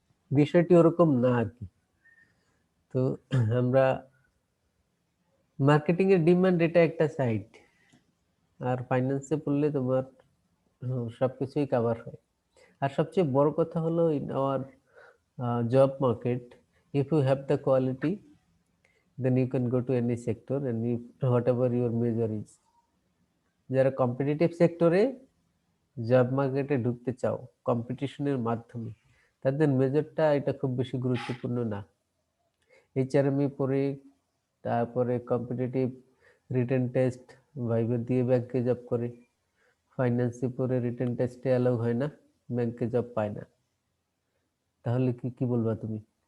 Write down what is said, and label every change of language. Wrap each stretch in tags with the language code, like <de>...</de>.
<bn>বিষয়টি ওরকম না আর কি। তো তো আমরা মার্কেটিং এর ডিমান্ড এটা একটা সাইড, আর ফাইন্যান্সে পড়লে তোমার সবকিছুই কভার হয়। আর সবচেয়ে বড় কথা হলো</bn> <en>In our job market, if you have the quality, then you can go to any sector and if whatever your major is.</en> <bn>যারা কম্পিটিটিভ সেক্টরে জব মার্কেটে ঢুকতে চাও কম্পিটিশনের মাধ্যমে, তাদের মেজরটা এটা খুব বেশি গুরুত্বপূর্ণ না। এইচআরএমই পড়ে তারপরে কম্পিটিটিভ রিটেন টেস্ট ভাইভা দিয়ে ব্যাংকে জব করে, ফাইন্যান্সে পড়ে রিটেন টেস্টে অ্যালাউ হয় না, ব্যাংকে জব পায় না, তাহলে কি বলবা তুমি?</bn>